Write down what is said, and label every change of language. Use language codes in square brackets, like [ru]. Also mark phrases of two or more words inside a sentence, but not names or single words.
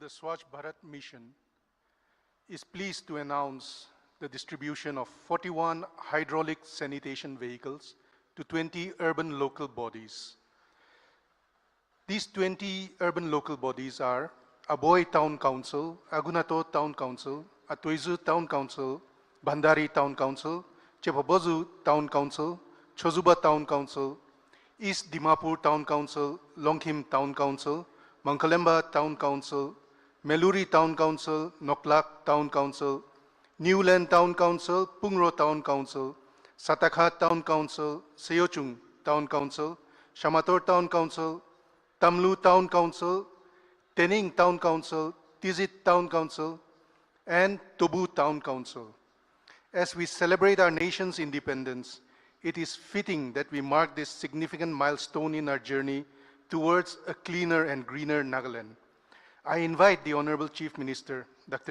[en] Swachh Bharat mission, is pleased to announce the distribution of 41 hydraulic sanitation vehicles to 20 urban local bodies. These 20 urban local bodies are Aboy Town Council, Agunato Town Council, Atoizu Town Council, Bandari Town Council, Chepabozu Town Council, Chozuba Town Council, East Dimapur Town Council, Longkhim Town Council, Mangkalemba Town Council, Meluri Town Council, Noklak Town Council, Newland Town Council, Pungro Town Council, Satakha Town Council, Seochung Town Council, Shamator Town Council, Tamlu Town Council, Tening Town Council, Tizit Town Council, and Tobu Town Council. As we celebrate our nation's independence, it is fitting that we mark this significant milestone in our journey towards a cleaner and greener Nagaland. I invite the Honorable Chief Minister, Dr.